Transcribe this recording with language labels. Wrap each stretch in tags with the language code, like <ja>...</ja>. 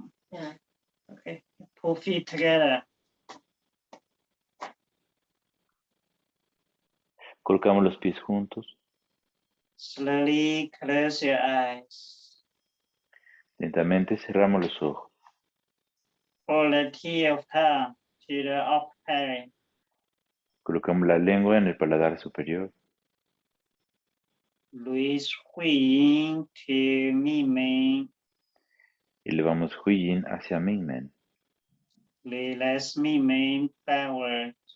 <en>Yeah. Okay. Pull feet together.</en> <es>Colocamos los pies juntos.</es> <en>Slowly close your eyes.</en> <es>Lentamente cerramos los ojos.</es> <en>Pull the tip of tongue to the upper belly.</en> <es>Colocamos la lengua en el paladar superior.</es> <en>Release Hui to Mingmen.</en> <es>Elevamos Huiyin hacia Mingmen.</es> <en>Relax Mingmen backward.</en>